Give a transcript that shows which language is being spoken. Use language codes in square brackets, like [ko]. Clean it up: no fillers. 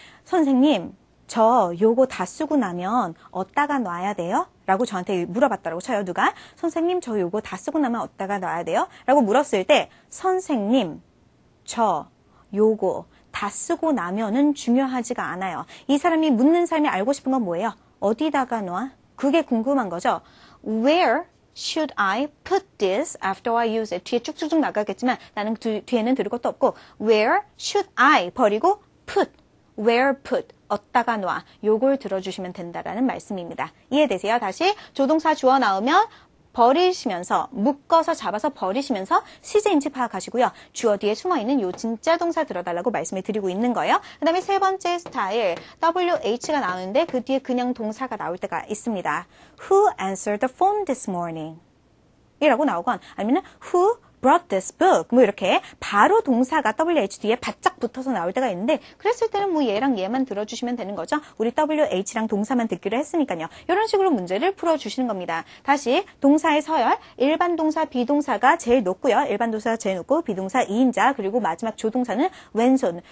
[ko] 선생님, 저 요거 다 쓰고 나면 어디다가 놔야 돼요? 라고 저한테 물어봤다고 쳐요. 누가? 선생님, 저 요거 다 쓰고 나면 어디다가 놔야 돼요? 라고 물었을 때 선생님, 저 요거 다 쓰고 나면은 중요하지가 않아요. 이 사람이 묻는 사람이 알고 싶은 건 뭐예요? 어디다가 놔? 그게 궁금한 거죠. [en] Where should I put this after I use it? [ko] 뒤에 쭉쭉쭉 나가겠지만 나는 뒤에는 들을 것도 없고 [en] Where should I [ko] 버리고 put where put, 어디다가 놔. 요걸 들어주시면 된다라는 말씀입니다. 이해되세요? 다시 조동사 주어 나오면 버리시면서 묶어서 잡아서 버리시면서 시제인지 파악하시고요. 주어 뒤에 숨어있는 요 진짜 동사 들어달라고 말씀을 드리고 있는 거예요. 그 다음에 세 번째 스타일 WH가 나오는데 그 뒤에 그냥 동사가 나올 때가 있습니다. [en] Who answered the phone this morning? [ko] 이라고 나오건 아니면 [en] Who brought this book? [ko] 뭐 이렇게 바로 동사가 WH 뒤에 바짝 붙어서 나올 때가 있는데 그랬을 때는 뭐 얘랑 얘만 들어주시면 되는 거죠. 우리 WH랑 동사만 듣기로 했으니까요. 이런 식으로 문제를 풀어주시는 겁니다. 다시 동사의 서열, 일반 동사, 비동사가 제일 높고요. 일반 동사가 제일 높고 비동사 2인자 그리고 마지막 조동사는 왼손.